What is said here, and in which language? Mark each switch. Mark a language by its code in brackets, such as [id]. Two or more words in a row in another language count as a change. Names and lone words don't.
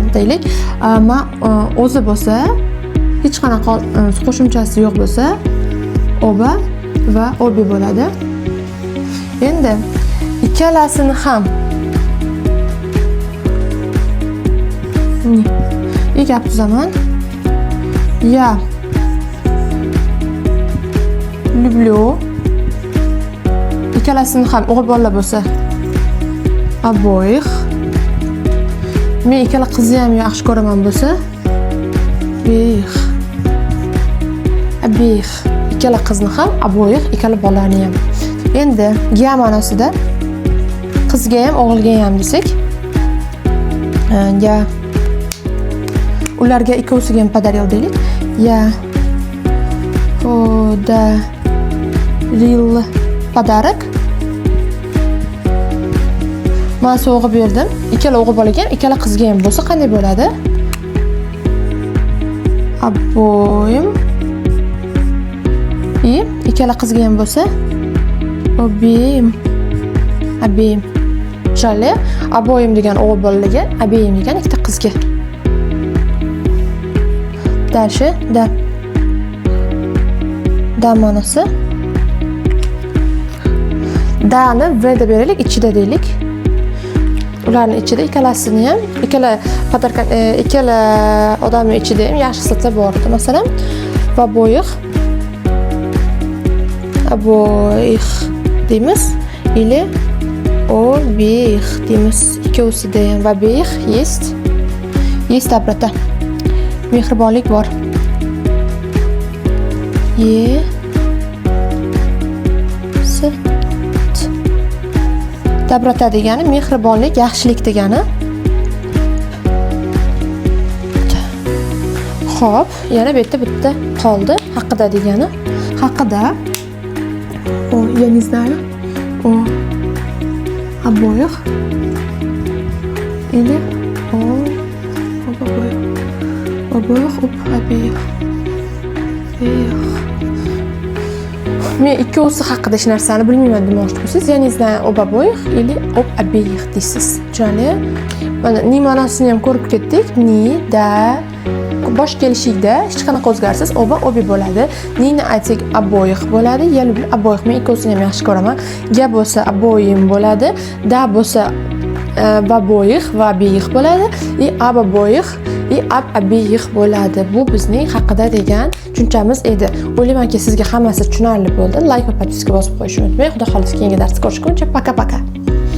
[uz] Deylik, o'zi bo'lsa, hech qanaqa qo'shimchasi yo'q bo'lsa, oba va obi bo'ladi. Endi ikkalasini ham gap tuzaman. [ru] Я люблю. [uz] Ikkalasini ham o'g'il bolalar bo'lsa, обоих. Men ikkala qizni ham yaxshi ko'raman bo'lsa, обеих. Ikkala qizni ham, обоих, ikkala bolalarni ham. Endi ga ma'nosida qizga ham, o'g'ilga ham desak, ya ularga ikkovsiga ham подарил deylik. [ru] Я подарил подарок. [uz] Men sovg'a berdim. Ikkala o'g'il bolaga ham, ikkala qizga ham bo'lsa qanday bo'ladi? [ru] Обоим. [uz] Ikkala qizga ham bo'lsa, обеим. Tushunarli? Обоим degan o'g'il bolalarga, обеим degan ikkita qizga. Дальше, da ma'nosi. Da'ni v deb beraylik, ichida deylik. Ularning ichida ikkalasini ham, ikkala odamning ichida ham yaxshi hislatlar bor edi. Masalan, обоих deymiz, [ru] или обеих [uz] deymiz. Ikkovsida ham [ru] обеих есть доброта. [uz] Mehribonlik bor. Доброта degani mehribonlik, yaxshilik degani. Xo'p, yana bu yerda bitta qoldi. Haqida degani. Haqida [ru] я не знаю, обоих или обеих. [uz] Men ikkovsi haqida hech narsani bilmayman demoqchi bo'lsangiz, [ru] я не знаю об обоих или об обеих [uz] deysiz. Tushunarli? Mana ni ma'nosini ham ko'rib ketdik. Ni, da bosh kelishida hech qanaqa o'zgarsiz oba obi bo'ladi. Nini aytsak обоих bo'ladi. [ru] Я люблю обоих. [uz] Men ikkovsini ham yaxshi ko'raman. Ga bo'lsa обоим bo'ladi. Da bo'lsa va boyix va beyix bo'ladi. I aba boyix, I ab abiyix bo'ladi. Bu bizning haqida degan tushunchamiz edi. O'ylaymanki, sizga hammasi tushunarli bo'ldi. Like va podpiska bosib qo'yishni unutmang. Xudo xohlasa keyingi darsda ko'rishguncha paka-paka.